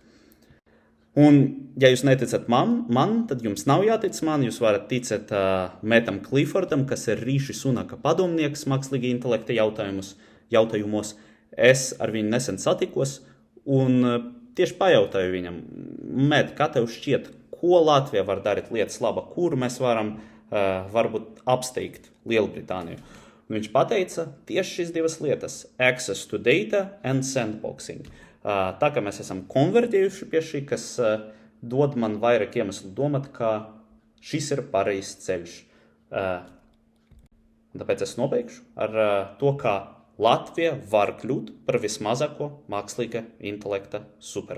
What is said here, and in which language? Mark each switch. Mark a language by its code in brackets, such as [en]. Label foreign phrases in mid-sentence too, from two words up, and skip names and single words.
[lv] Un, ja jūs neticat man, tad jums nav jātic man, jūs varat ticēt Mettam Cliffordam, kas ir Riši Sunaka padomnieks mākslīga intelekta jautājumos. Es ar viņu nesen satikos un tieši pajautāju viņam, Met, kā tev šķiet, ko Latvija var darīt lietas laba, kur mēs varam varbūt apsteigt Lielbritāniju. Un viņš pateica tieši šīs 2 lietas – [en] access to data and sandboxing. [lv] Tā kā mēs esam konvertējuši pie šī, kas dod man vairāk iemeslu domāt, ka šis ir pareizs ceļš. Tāpēc es nobeigšu ar to, ka Latvija var kļūt par vismazāko mākslīga intelekta supervaru.